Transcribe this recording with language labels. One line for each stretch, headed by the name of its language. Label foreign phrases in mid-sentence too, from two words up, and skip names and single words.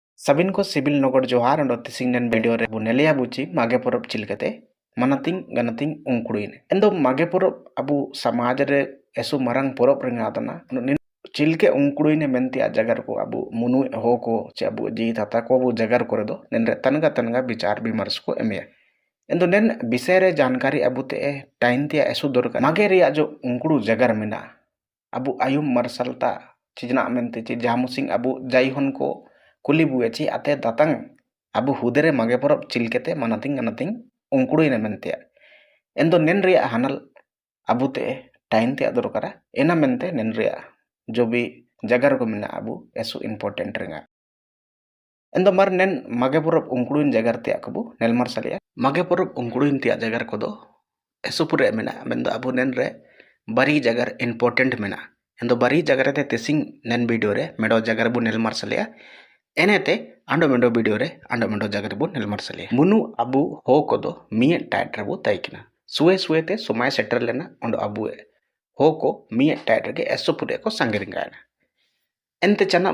Santali: सबिन को सिबिल नगड़ जोहार और तिसिंग नेन वीडियो रे बुनेलिया बुची मागे परब चिलकते मनातिंग गनातिंग उंकुड़ीन एंदो मागे परब अबु समाज रे एसु मरंग परब रेंगादना चिलके उंकुड़ीन मेंती आ जगर को अबु मुनु हो को चे अबु जी ताता को अबु जगर करे दो नेन रे तनगा विचार विमर्श को एमिया एंदो नेन विषय रे जानकारी अबु ते टाइम ते एसु दरकार मागे रे जो उंकुड़ू जगर मेना अबु आयुम मरसलता चिजना मेंते ची जामुसिंग अबु जाइहन को कुली बुएची आते दातंग अबु हुदरे मागे परब चिलकेते मनातिंग गनातिंग उंकुड़ीन मेंते एंदो नेन रे हानल अबु ते टाइम ते दरकारा एना मेंते नेन रे जो भी जगर को मेना अबु एसु इम्पोर्टेंट रेंगा एंदो मर नेन मागे परब उंकुड़ीन जगर ते अकबु नेलमर सलिया मागे परब उंकुड़ीन ते जगर को दो एसु पुरे मेना मेंदो अबु नेन रे बारी जगर इम्पोर्टेंट मेना एंदो बारी जगर ते तिसिंग नेन वीडियो रे मेडो जगर बु नेलमर सलिया एनेते अंडो मेंडो वीडियो रे अंडो मेंडो जगर बु नेलमर सलिया मुनु अबु हो को दो मिये टाइट रबु ताइकिना सुए ते समय सेटर लेना अंडो अबु हो को मिये टाइट रे एसु पुरे को संगिरिंगाना एंते चनाब